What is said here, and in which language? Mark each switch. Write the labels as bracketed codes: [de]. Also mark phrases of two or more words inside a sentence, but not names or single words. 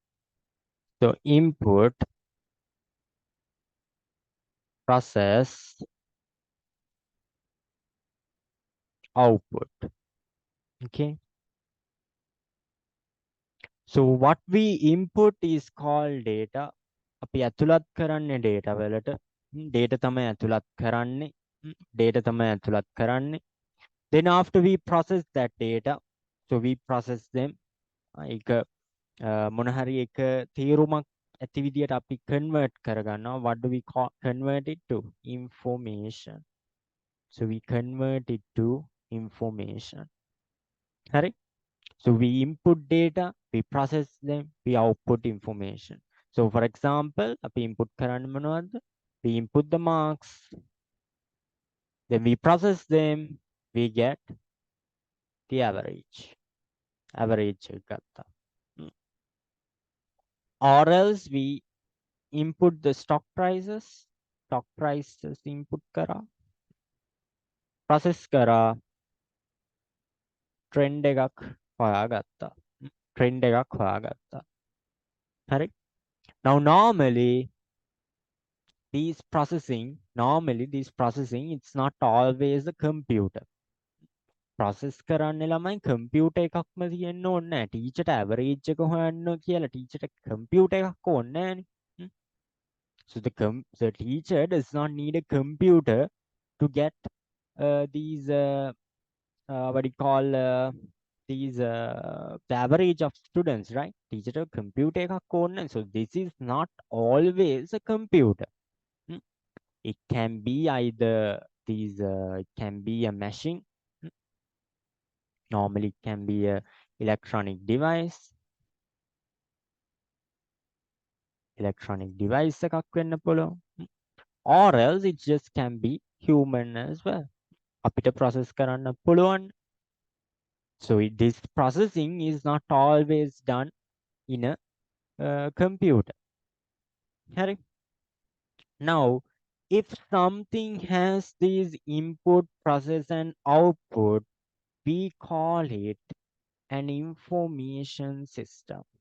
[en] So input, process, output. Okay. So what we input is called data. [si] අපි ඇතුළත් කරන්නේ data වලට. data තමයි ඇතුළත් කරන්නේ. data තමයි ඇතුළත් කරන්නේ. [en] Then after we process that data, so we process them. [si] ඒක මොන හරි එක තීරුමක් ඇති විදියට අපි convert කරගන්නවා. [en] What do we convert it to? Information. So we convert it to information. [si] හරි. [en] So we input data, we process them, we output information. So for example, [si] අපි input කරන්නේ මොනවද? [en] We input the marks, then we process them, we get the average. [si] Average එක ගත්තා. [en] Or else we input the stock prices. Stock prices input කරා. Process කරා. [si] Trend එකක් හොයාගත්තා. Trend එකක් හොයාගත්තා. හරි? [en] Now normally this processing, it's not always a computer. [si] Process කරන්න ළමයි computer එකක්ම තියෙන්න ඕනේ නැහැ. Teacher ට average එක හොයන්න කියලා teacher ට computer එකක් ඕනේ නැහැනේ. [en] So the teacher does not need a computer to get these what do you call these the average of students, right? [si] Teacher ට computer එකක් ඕනේ නැහැ. [en] So this is not always a computer. It can be either these it can be a machine. Normally it can be a electronic device [si] එකක් වෙන්න පුළුවන්. [en] Or else it just can be human as well. [si] අපිට process කරන්න පුළුවන්. [en] So this processing is not always done in a computer. [si] හරි. [en] Now if something has these input, process and output, we call it an information system.